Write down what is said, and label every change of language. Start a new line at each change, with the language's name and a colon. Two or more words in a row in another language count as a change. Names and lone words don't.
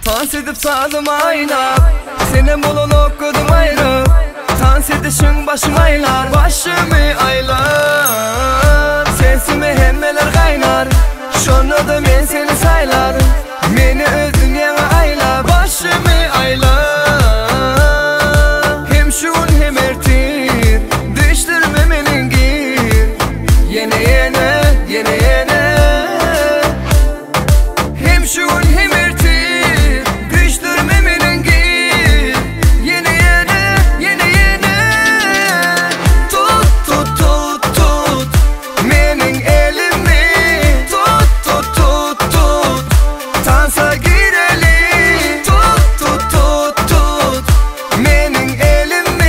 Turkish: Dans edip sağdım ayna, senin bulun okudum ayrı. Dans edişin başım aylar, başımı aylar.
Turkmen: Sesimi hemmeler kaynar, şonu da men seni saylar. Meni öz dünyana ayla, başımı aylar. Hem şun hem ertir, düştürme menin gir. Yene yene, yene yene. Hem şun hem ertir, düştürme menin gir. Yene yene, yene yene. Tut tut tut tut menin elimi.
Turkish: Tut tut tut tut dansa girelim.
Turkmen: Tut tut tut tut menin elimi.